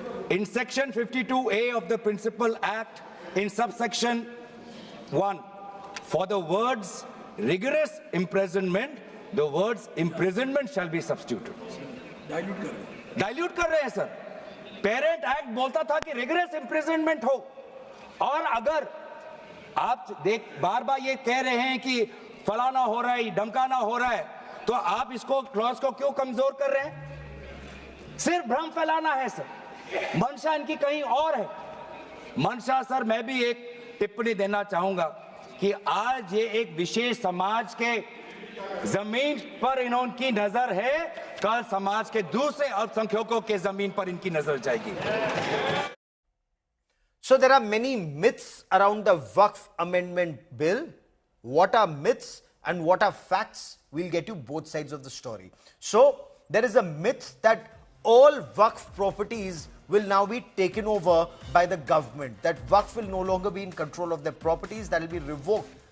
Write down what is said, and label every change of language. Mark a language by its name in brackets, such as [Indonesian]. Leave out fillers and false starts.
[English] In section 52A of the Principal Act, in subsection 1, for the words rigorous imprisonment, the words imprisonment shall be substituted. [Hindi] Dilute कर रहे हैं sir. Parent act बोलता था कि rigorous imprisonment हो, और अगर आप बार बार ये कह रहे हैं कि फलाना हो रहा है, धमकाना हो रहा है, तो आप इसको क्लॉज को क्यों कमजोर कर रहे हैं? सिर्फ भ्रम फैलाना है सर, मंशा इनकी कहीं और है। मंशा सर, मैं भी एक टिप्पणी देना चाहूंगा कि आज ये एक विशेष समाज के जमीन पर इनकी नजर है, कल समाज के दूसरे अल्पसंख्यकों के जमीन पर इनकी नजर जाएगी। [English] So there are many myths around the Waqf Amendment Bill. What are myths and what are facts? We'll get you both sides of the story. So there is a myth that all Waqf properties will now be taken over by the government, that Waqf will no longer be in control of their properties, that will be revoked.